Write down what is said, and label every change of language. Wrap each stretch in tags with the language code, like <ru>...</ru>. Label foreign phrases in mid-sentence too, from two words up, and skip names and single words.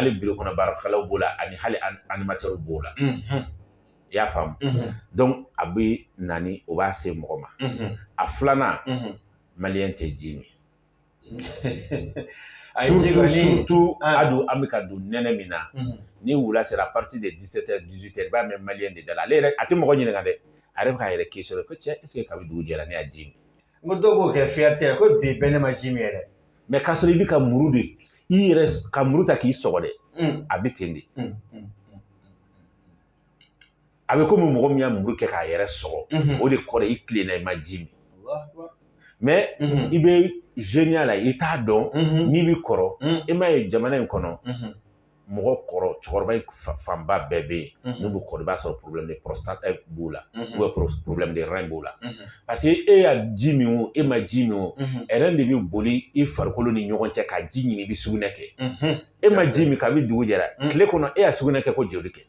<bm>hali biro kɔnɔ baarakɛlaw b'o la ani hali animateur b'o la i y'a faamu donc a bɛ na ni o b'a se mɔgɔ ma a filanan maliyɛn tɛ ji min surtout adu an bɛ ka don nɛnɛ min na ni wula sera</bm> <fr>à partir de</fr> <bm>17h 18h i b'a mɛn maliyɛn de da la ale yɛrɛ a tɛ mɔgɔ ɲininka dɛ a yɛrɛ bɛ k'a yɛrɛ question ko cɛ</bm> <fr>est ce que</fr> <bm>kabi dugu jɛra ne y'a ji min n ko dɔw b'o kɛ fierté ko bi bɛɛ ne ma ji min yɛrɛ mais k'a sɔrɔ i bɛ ka muru de i yɛrɛ ka muru ta k'i sɔgɔ dɛ a bɛ ten de a bɛ komi mɔgɔ min y'a muru kɛ k'a yɛrɛ sɔgɔ o de kɔrɔ i tilenna i ma ji min mais i bɛ jeune la i t'a dɔn n'i bɛ kɔrɔ i m'a ye jamana in kɔnɔ mɔgɔ kɔrɔ cɛkɔrɔba in fanba bɛɛ bɛ yen n'u bɛ kɔrɔ i b'a sɔrɔ</bm> <fr>problème de prostate</fr> <bm>b'u la ou</bm> <fr>problème de rein</fr> <bm>b'u la</bm> <fr>parce que</fr> <bm>e y'a ji min o e ma ji min o rein de bɛ boli i farikolo ni ɲɔgɔn cɛ ka ji ɲini i bɛ sugunɛ kɛ e ma ji min kabi dugu jɛra tile kɔnɔ e y'a sugunɛ kɛ ko joli kɛ</bm>